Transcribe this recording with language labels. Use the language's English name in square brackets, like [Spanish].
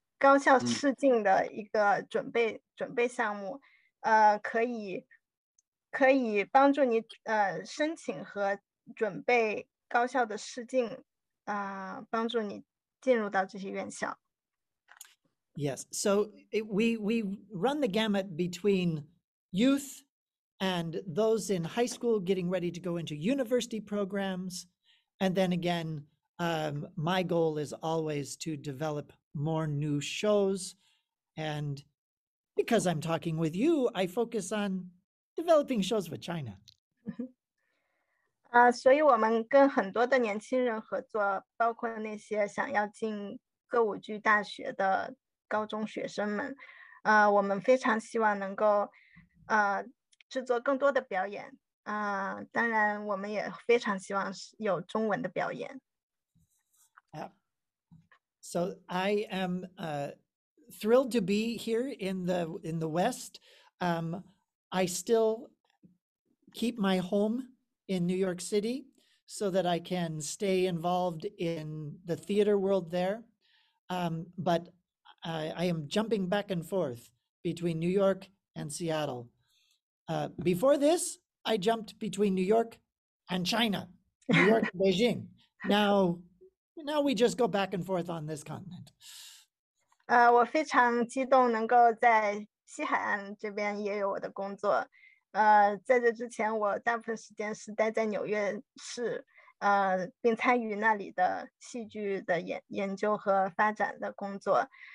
[Chinese] 高校试镜的一个准备项目，可以帮助你申请和准备高校的试镜，帮助你进入到这些院校。 [English] Yes, so we run the gamut between youth and those in high school getting ready to go into university programs. And then again, my goal is always to develop more new shows. And because I'm talking with you, I focus on developing shows with China. [Chinese] 所以我们跟很多的年轻人合作，包括那些想要进歌舞剧大学的高中学生们。我们非常希望能够制作更多的表演。当然我们也非常希望有中文的表演。 [English] So I am thrilled to be here in the West. I still keep my home in New York City so that I can stay involved in the theater world there. But I am jumping back and forth between New York and Seattle Before this, I jumped between New York and China, New York, Beijing. Now we just go back and forth on this continent. [Chinese] 我非常激动能够在西海岸这边也有我的工作。在这之前，我大部分时间是待在纽约市，并参与那里的戏剧的研究和发展的工作。